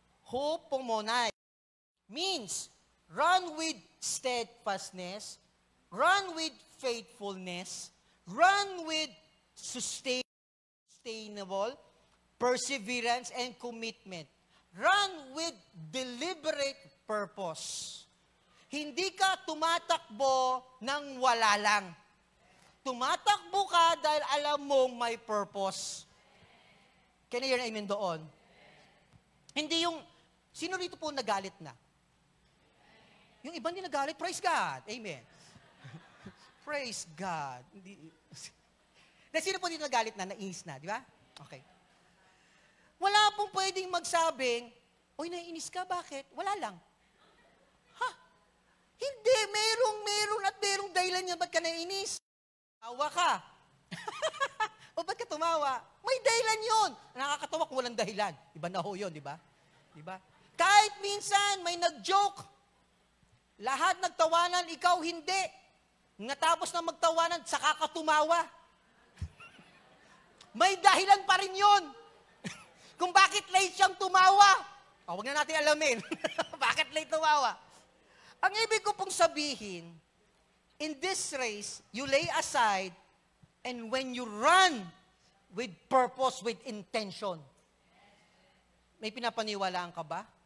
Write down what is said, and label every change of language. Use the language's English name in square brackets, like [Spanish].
[English] Hopomonai means run with steadfastness, run with faithfulness, run with sustainable perseverance and commitment. Run with deliberate purpose. [Filipino] Hindi ka tumatakbo ng wala lang. Tumatakbo ka dahil alam mong may purpose. [English] Can you hear amen [Filipino] doon? Hindi yung, sino rito po nagalit na? Yung iba hindi nagalit, praise God. Amen. Praise God. Sino po dito nagalit na, nainis na, di ba? Okay. Wala pong pwedeng magsabing, oy, naiinis ka, bakit? Wala lang. Ha? Hindi, meron at merong dahilan yan, ba't ka naiinis? Tawa ka. O ba't ka tumawa? May dahilan yun. Nakakatawa kung walang dahilan. Iba na ho yun, di ba? Di ba? Kahit minsan, may nag-joke. Lahat nagtawanan, ikaw hindi. Natapos na magtawanan, saka ka tumawa. May dahilan pa rin yun. Kung bakit late siyang tumawa. O, huwag na natin alamin. Bakit late tumawa? Ang ibig ko pong sabihin, [English] in this race, you lay aside, and when you run with purpose, with intention, [Filipino] may pinapaniwalaan ka ba?